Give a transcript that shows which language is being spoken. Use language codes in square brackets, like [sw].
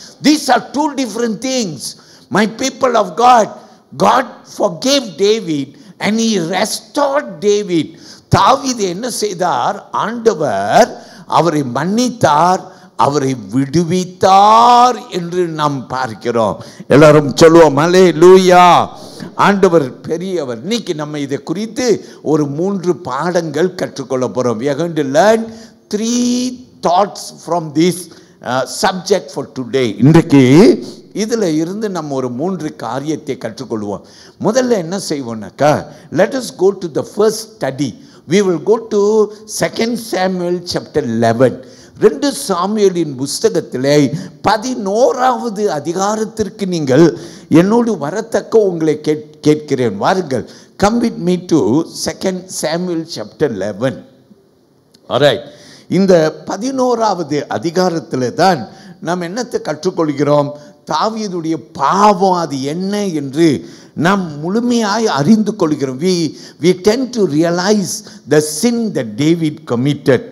[en] These are two different things. My people of God, God forgave David and he restored David. [ta] தாவீது என்ன செய்தார்? ஆண்டவர் அவரை மன்னித்தார், அவரை விடுவித்தார் என்று நாம் பார்க்கிறோம். எல்லாரும் சொல்லுவோம் அல்லேலூயா. ஆண்டவர் பெரியவர். இன்னைக்கு நம்ம இதை குறித்து ஒரு 3 பாடங்கள் கற்றுக்கொள்ள போறோம். [en] We are going to learn 3 thoughts from this subject for today. [ta] இன்றைக்கு இதில் இருந்து நம்ம ஒரு 3 காரியத்தை கற்றுக்கொள்வோம். முதல்ல என்ன செய்வோம்னாக்கா, [en] let us go to the first study. We will go to 2 Samuel chapter 11. [ta] 2 சாமுவேலின் புஸ்தகத்திலே 11வது அதிகாரத்திற்கு நீங்கள் என்னோடு வரத்தக்க உங்களை கேட்கிறேன். வாருங்கள். [en] Come with me to 2 Samuel chapter 11. Alright. [ta] இந்த 11வது அதிகாரத்தில் தான் நாம் என்னத்தை கற்றுக்கொள்கிறோம்? தாவீதுடைய பாவம் அது என்ன என்று நாம் முழுமையாய் அறிந்து கொள்கிறோம். [en] We tend to realize the sin that David committed.